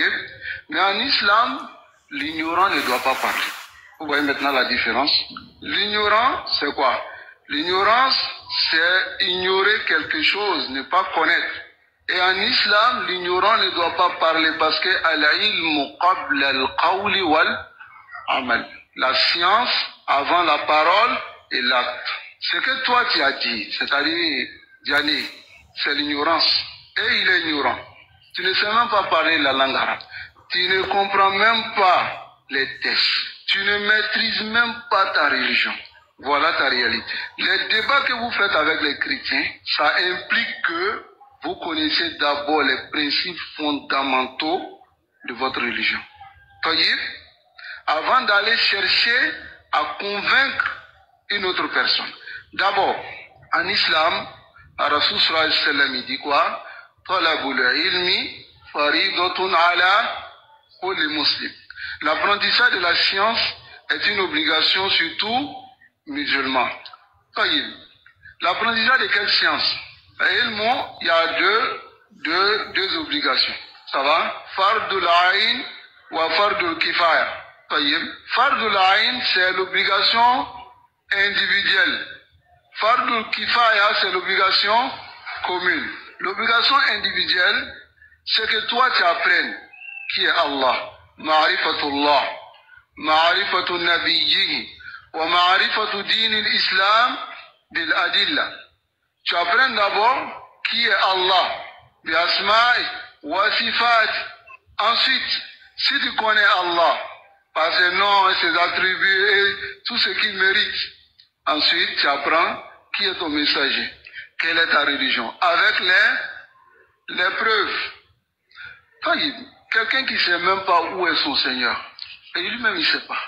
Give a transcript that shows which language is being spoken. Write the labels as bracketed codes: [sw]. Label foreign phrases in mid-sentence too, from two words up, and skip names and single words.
[fr] Mais en islam, l'ignorant ne doit pas parler. Vous voyez maintenant la différence? L'ignorant, c'est quoi? L'ignorance, c'est ignorer quelque chose, ne pas connaître. Et en islam, l'ignorant ne doit pas parler parce que [ar] العلم قبل القول والعمل. [fr] La science avant la parole et l'acte. Ce que toi tu as dit, c'est-à-dire, Diané, c'est l'ignorance. Et il est ignorant. Tu ne sais même pas parler la langue arabe. Tu ne comprends même pas les textes. Tu ne maîtrises même pas ta religion. Voilà ta réalité. Les débats que vous faites avec les chrétiens, ça implique que vous connaissez d'abord les principes fondamentaux de votre religion. Voyez, avant d'aller chercher à convaincre une autre personne. D'abord, en islam, Rasul [ar] صلى الله عليه وسلم, [fr] il dit quoi? [ar] طلب العلم فريضة على كل مسلم. [fr] L'apprentissage de la science est une obligation sur tout musulman. L'apprentissage de quelle science? Il y a deux obligations. Ça va? [ar] فرض العين وفرض الكفاية. فرض العين, [fr] c'est l'obligation individuelle. [ar] فرض الكفاية, [fr] c'est l'obligation commune. L'obligation individuelle, c'est que toi tu apprennes qui est Allah, [ar] معرفة الله، معرفة نبيه، ومعرفة دين الإسلام بالأدلة. [fr] Tu apprends d'abord qui est Allah, [ar] بأسماء وصفات. [fr] Ensuite, si tu connais Allah, par ses noms et ses attributs et tout ce qu'il mérite, ensuite tu apprends qui est ton messager, quelle est ta religion, avec les preuves. Quelqu'un qui ne sait même pas où est son Seigneur, et lui-même il ne sait pas.